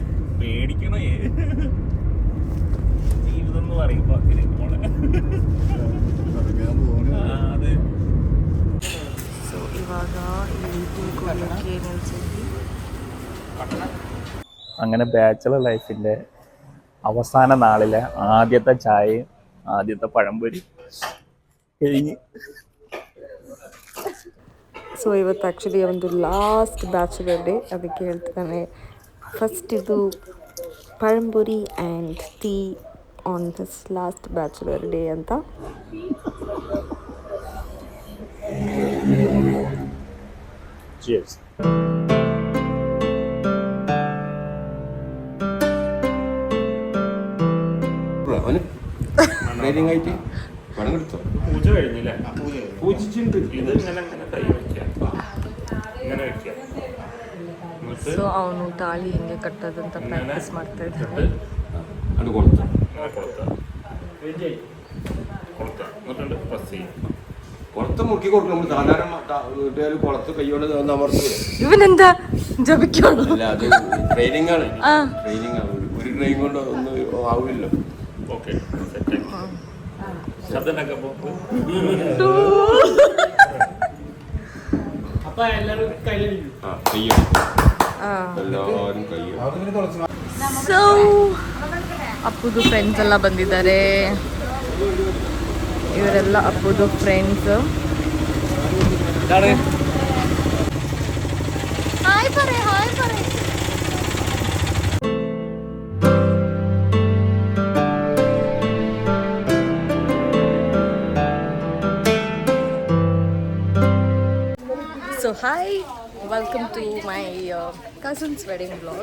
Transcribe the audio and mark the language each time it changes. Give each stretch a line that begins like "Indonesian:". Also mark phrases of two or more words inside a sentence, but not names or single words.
Malayalam: അങ്ങനെ ബാച്ചലർ ലൈഫിന്റെ അവസാന നാളിലെ ആദ്യത്തെ ചായയും ആദ്യത്തെ പഴംപൊരി കഴിഞ്ഞ്.
Kannada: ಸೊ ಇವತ್ತು ಆ್ಯಕ್ಚುಲಿ ಒಂದು
English: last bachelor day,
Kannada: ಅದಕ್ಕೆ ಹೇಳ್ತಾನೆ ಫಸ್ಟ್ ಇದು ಪഴಂಪುರಿ
English: and tea on this last bachelor day
Kannada: ಅಂತ.
English: Cheers.
Malayalam: പൂജ കഴിഞ്ഞില്ലേ? പൂജിച്ചിട്ടുണ്ട്. ഇത് ഇങ്ങനെ കൈ വയ്ക്കാം, ഇങ്ങനെ വയ്ക്കാം.
Kannada: ಸೊ ಅವನು ತಾಳಿ ಹಿಂಗೆ ಕಟ್ಟೋದಂತ ಪ್ರಾಕ್ಟೀಸ್ ಮಾಡ್ತಾ ಇದ್ದಾನೆ.
Malayalam: അത് കൊളുത്താം, ഇങ്ങനെ കൊളുത്താം, കൊളുത്താം, എന്നിട്ടുണ്ട് പ്രസ് ചെയ്യും. കുളത്ത് മുക്കി കൊടുക്കും. നമ്മൾ സാധാരണ വീട്ടുകാർ കുളത്ത് കൈകൊണ്ട് അമർത്തൂല. ഇവനെന്താ ജപിക്കാണോ? അല്ല, അത് ട്രെയിനിങ് ആണ്. ട്രെയിനിങ് ആണ്. ഒരു ട്രെയിൻ കൊണ്ട് ഒന്നും ആവില്ലല്ലോ.
English: okay, set.
Malayalam: ശബ്ദം ഉണ്ടാക്കുമ്പോ അപ്പൊ എല്ലാവരും കയ്യടിക്കും. എല്ലാവരും കയ്യും.
Kannada: ಸೊ ಅಪ್ಪುದು ಫ್ರೆಂಡ್ಸ್ ಎಲ್ಲ ಬಂದಿದ್ದಾರೆ. ಇವರೆಲ್ಲ ಅಪ್ಪುದು ಫ್ರೆಂಡ್ಸ್. ಹಾಯ್ ಪರೆ, ಹಾಯ್ ಪರೆ.
English: so hi, welcome to my cousin's wedding vlog.